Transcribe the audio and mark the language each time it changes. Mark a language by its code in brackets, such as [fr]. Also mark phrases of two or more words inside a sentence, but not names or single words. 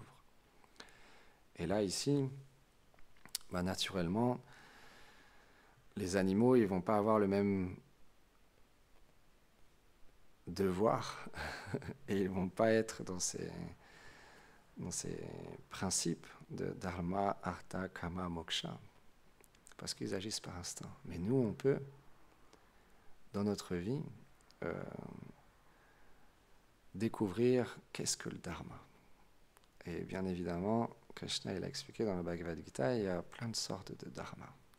[fr] Et là, ici, naturellement, les animaux, ils ne vont pas avoir le même devoir et ils ne vont pas être dans ces principes de [sa] dharma, artha, kama, moksha, [fr] parce qu'ils agissent par instinct. Mais nous, on peut, dans notre vie, découvrir qu'est-ce que le dharma. Et bien évidemment, Krishna il a expliqué dans le Bhagavad Gita, il y a plein de sortes de dharma.